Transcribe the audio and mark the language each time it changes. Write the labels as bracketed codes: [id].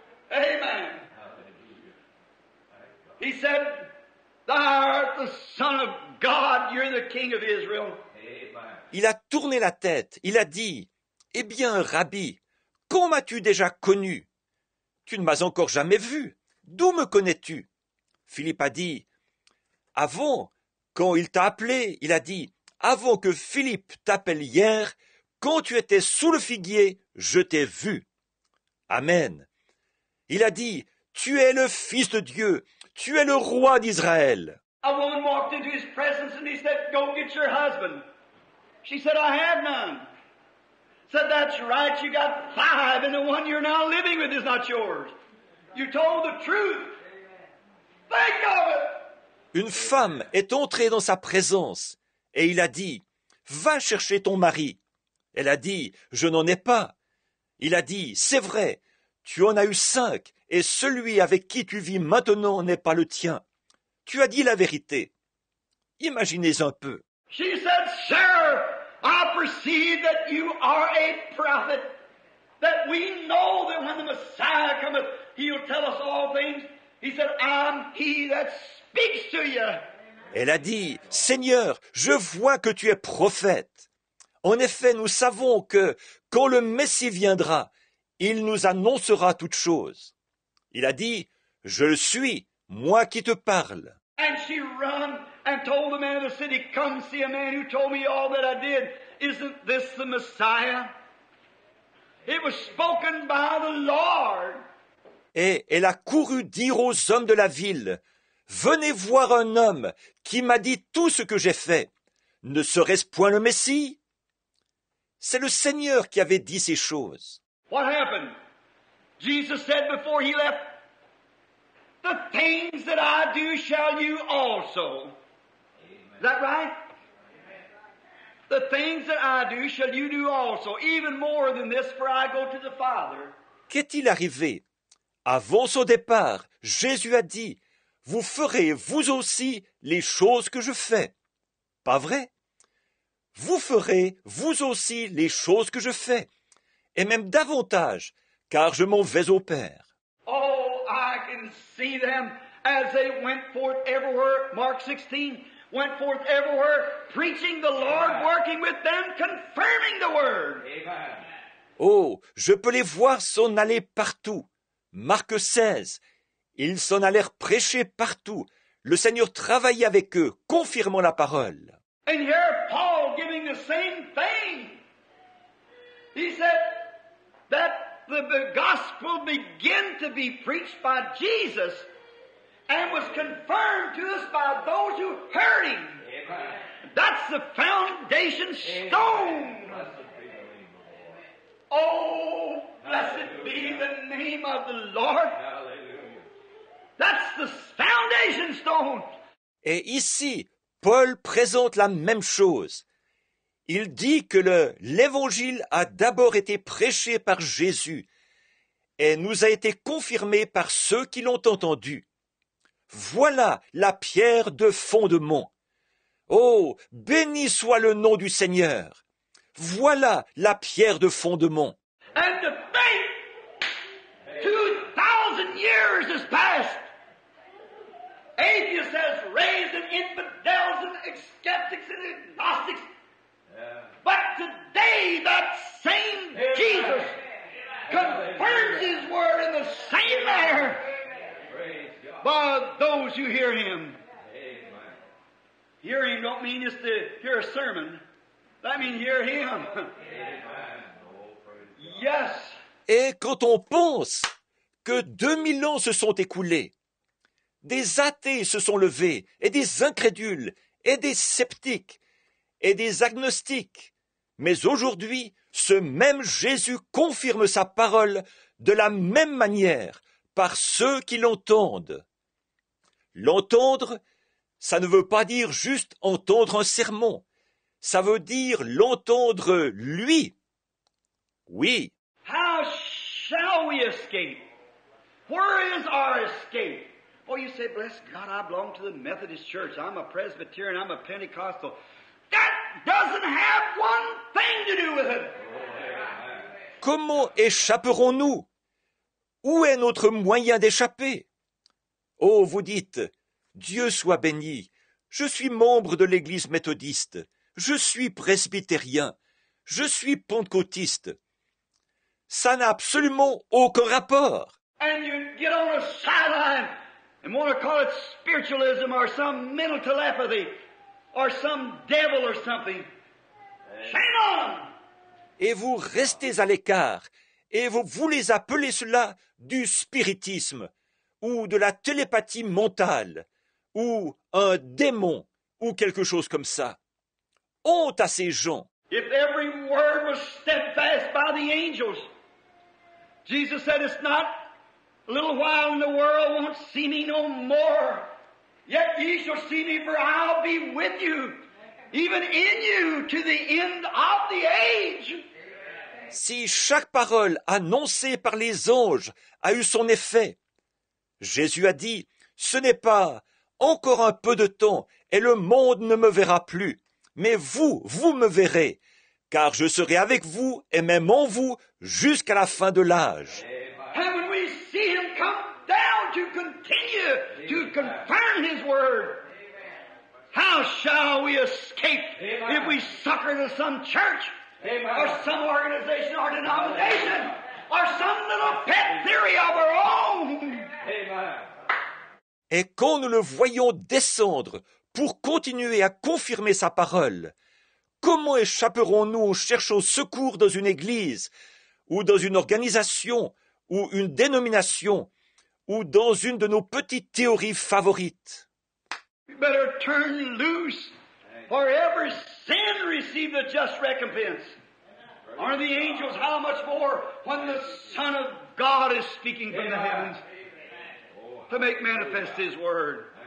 [en] Amen. He said, thou art the Son of God, you're the King of Israel. [fr] Il a tourné la tête, il a dit, « Eh bien, Rabbi, quand m'as-tu déjà connu? Tu ne m'as encore jamais vu. D'où me connais-tu? » Philippe a dit, « Avant, quand il t'a appelé, il a dit, « Avant que Philippe t'appelle hier, quand tu étais sous le figuier, je t'ai vu. » Amen. Il a dit, « Tu es le Fils de Dieu, tu es le roi d'Israël. » [en] A woman walked into his presence and he said, go get your husband. She said, I have none. Said, that's right, you got 5 and the one you're now living with is not yours. You told the truth. Think of it. [fr] Une femme est entrée dans sa présence et il a dit, « Va chercher ton mari. » Elle a dit, « Je n'en ai pas. » Il a dit, « C'est vrai, tu en as eu 5 et celui avec qui tu vis maintenant n'est pas le tien. Tu as dit la vérité. » Imaginez un peu. [en] She said, Sir, I perceive that you are a prophet, that we know that when the Messiah cometh, he'll tell us all things. He said, I'm he that speaks to you. [fr] Elle a dit, « Seigneur, je vois que tu es prophète. En effet, nous savons que, quand le Messie viendra, il nous annoncera toutes choses. » Il a dit, « Je le suis, moi qui te parle. » [en] And she run and told the man of the city, come see a man who told me all that I did. Isn't this the Messiah? It was spoken by the Lord. [fr] Et elle a couru dire aux hommes de la ville, « venez voir un homme qui m'a dit tout ce que j'ai fait. Ne serait-ce point le Messie? C'est le Seigneur qui avait dit ces choses. [en] What happened? Jesus said before he left, "The things that I do shall you also." Is that right? The things that I do shall you do also, even more than this, for I go to the Father. [fr] Qu'est-il arrivé? Avant son départ, Jésus a dit, « Vous ferez vous aussi les choses que je fais. » Pas vrai? Vous ferez vous aussi les choses que je fais, et même davantage, car je m'en vais au Père. [en] Oh, I can see them as they went forth everywhere, Mark 16, went forth everywhere, preaching the Lord, working with them, confirming the Word. Amen. [fr] Oh, je peux les voir s'en aller partout. Marc 16, ils s'en allèrent prêcher partout. Le Seigneur travaillait avec eux, confirmant la parole. [en] And here Paul giving the same thing. He said that the gospel began to be preached by Jesus and was confirmed to us by those who heard him. Amen. That's the foundation stone. Oh, blessed be the name of the Lord. Hallelujah. That's the foundation stone. [fr] Et ici, Paul présente la même chose. Il dit que l'Évangile a d'abord été prêché par Jésus et nous a été confirmé par ceux qui l'ont entendu. Voilà la pierre de fondement. Oh, béni soit le nom du Seigneur. Voilà la pierre de fondement. [en] And to think 2,000 years has passed. Atheists has raised and infidels and skeptics and agnostics. But today that same Jesus confirms His word in the same manner Praise God. by those who hear Him. Amen. Hear Him don't mean just to hear a sermon. That means hear Him. Amen. Oh, praise God. Yes. [fr] Et quand on pense que 2000 ans se sont écoulés, des athées se sont levés, et des incrédules, et des sceptiques, et des agnostiques, mais aujourd'hui, ce même Jésus confirme sa parole de la même manière par ceux qui l'entendent. L'entendre, ça ne veut pas dire juste entendre un sermon, ça veut dire l'entendre lui. Oui, [en] How shall we escape? Where is our escape? Oh, you say, bless God, I belong to the Methodist Church. I'm a Presbyterian, I'm a Pentecostal. That doesn't have one thing to do with it. [fr] comment échapperons-nous? Où est notre moyen d'échapper? Oh, vous dites, Dieu soit béni, je suis membre de l'Église méthodiste, je suis presbytérien, je suis pentecôtiste. Ça n'a absolument aucun rapport. [en] And you get on a sideline and want to call it spiritualism or some mental telepathy or some devil or something. Shame on 'em. [fr] Et vous restez à l'écart, et vous voulez appeler cela du spiritisme, ou de la télépathie mentale, ou un démon, ou quelque chose comme ça. Honte à ces gens. [en] If every word was steadfast by the angels, Jesus said, it's not a little while and the world won't see me no more. Yet ye shall see me, for I'll be with you, even in you, to the end of the age. [fr] Si chaque parole annoncée par les anges a eu son effet, Jésus a dit, ce n'est pas encore un peu de temps et le monde ne me verra plus, mais vous me verrez, car je serai avec vous et même en vous jusqu'à la fin de l'âge. [en] And when we see Him come down to continue to confirm His word, how shall we escape if we succor to some church or some organization or denomination or some little pet theory of our own? Amen. [fr] Et quand nous le voyons descendre pour continuer à confirmer sa parole, comment échapperons-nous en cherchant secours dans une église ou dans une organisation ou une dénomination ou dans une de nos petites théories favorites. [en] You better turn loose, for every sin received a just recompense. Aren't the angels how much more when the Son of God is speaking from the heavens to make manifest His Word?